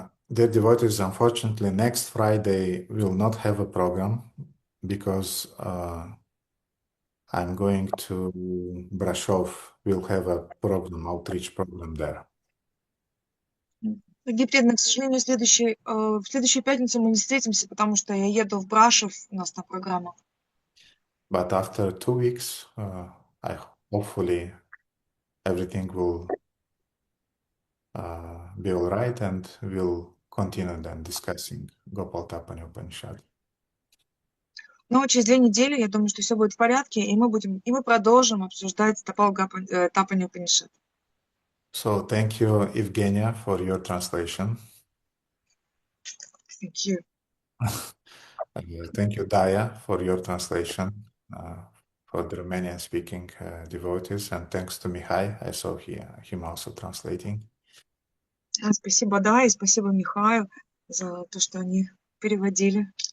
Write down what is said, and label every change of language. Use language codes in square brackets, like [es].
[en] Dear devotees, unfortunately, next Friday we will not have a program because I'm going to Brashov. We'll have a program, outreach program there. [ru] Дорогие преданные, к сожалению, в следующую пятницу мы не встретимся, потому что я еду в Брашов, у нас там программа. [en] But after 2 weeks, hopefully everything will be all right, and we'll continue then discussing Gopalatapani Upanishad. [ru] Но через 2 недели, я думаю, что все будет в порядке, и мы продолжим обсуждать Тапани Упанишад. [en] So thank you, Evgenia, for your translation. Thank you. Thank you, Daya, for your translation for the Romanian-speaking devotees, and thanks to Mihai. I saw him also translating. [ru] Спасибо, да, и спасибо Михаю за то, что они переводили.